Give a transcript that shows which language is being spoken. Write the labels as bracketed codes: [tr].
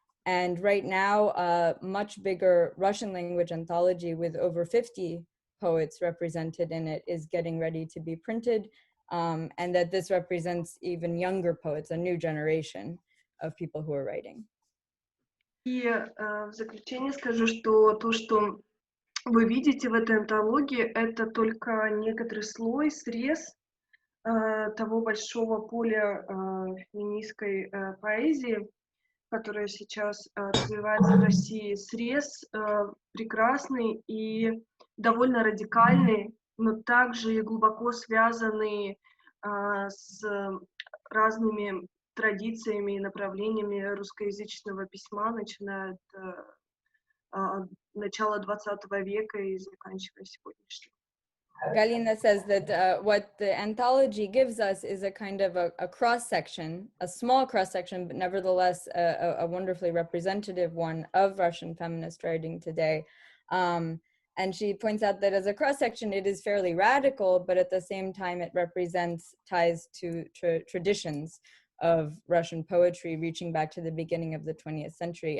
[en] And right now, a much bigger Russian language anthology with over 50 poets represented in it is getting ready to be printed. And that this represents even younger poets, a new generation of people who are writing. [ru] И в заключение скажу, что то, что вы видите в этой антологии, это только некоторый слой, срез того большого поля феминистской поэзии, которая сейчас развивается в России. Срез прекрасный и довольно радикальный, но также и глубоко связанный с разными традициями и направлениями русскоязычного письма, начиная от начала 20 века и заканчивая сегодняшним. [en] Galina says that what the anthology gives us is a kind of a cross-section, a small cross-section, but nevertheless a wonderfully representative one of Russian feminist writing today. And she points out that as a cross-section, it is fairly radical, but at the same time, it represents ties to traditions of Russian poetry reaching back to the beginning of the 20th century.